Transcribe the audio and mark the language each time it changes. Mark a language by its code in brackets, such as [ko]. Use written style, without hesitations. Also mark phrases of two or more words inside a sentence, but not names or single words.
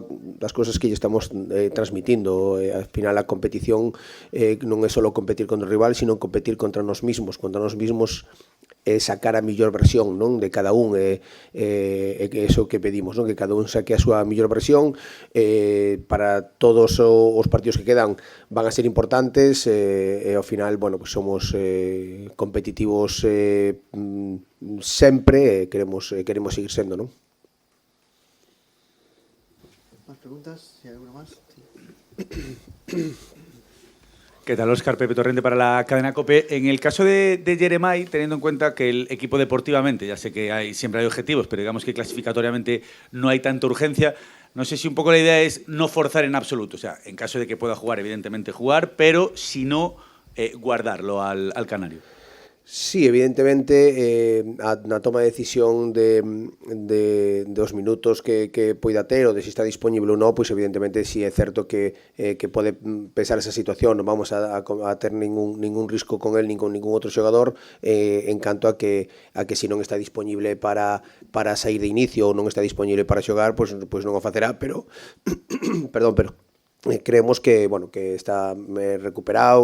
[gl] das cousas que lle estamos transmitindo, [es] al final [gl] a competición non é só competir contra o rival, sino competir contra nós mismos sacar a mellor versión, non, de cada un, que é iso que pedimos, non, que cada un saque a súa mellor versión, para todos os partidos que quedan van a ser importantes, e ao final, [es] bueno, pues [gl] somos competitivos sempre, queremos seguir sendo, non? [es] Más preguntas, si hay alguna más. Sí. ¿Qué tal, Óscar? Pepe Torrente para la cadena COPE. En el caso de Jeremai, teniendo en cuenta que el equipo deportivamente, ya sé que siempre hay objetivos, pero digamos que clasificatoriamente no hay tanta urgencia, no sé si un poco la idea es no forzar en absoluto. O sea, en caso de que pueda jugar, evidentemente jugar, pero si no, guardarlo al canario. [gl] Sí, evidentemente, na toma de decisión dos minutos que poida ter ou de se está disponible ou non, pois evidentemente si é certo que pode pesar esa situación, non vamos a ter ningún risco con el, nin con ningún outro xogador, en canto a que se non está disponible para sair de inicio ou non está disponible para xogar, pois non o facerá, pero perdón, pero [es] creemos que, bueno, [gl] que está recuperado.